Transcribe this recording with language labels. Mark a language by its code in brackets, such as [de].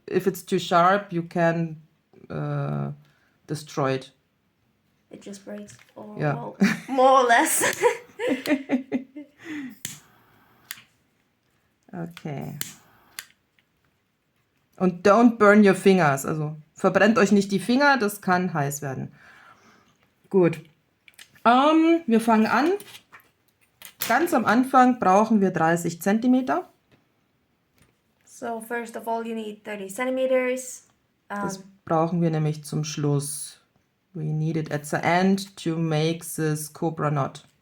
[en] If it's too sharp, you can destroy it. It just breaks. Or, Yeah. well, more or less. Okay. Und don't burn your fingers. [de] Also verbrennt euch nicht die Finger, das kann heiß werden. Gut. Wir fangen an. Ganz am Anfang brauchen wir 30 Zentimeter. [en] So first of all, you need 30 centimeters. [de] Das brauchen wir nämlich zum Schluss. [en] We need it at the end to make this cobra knot.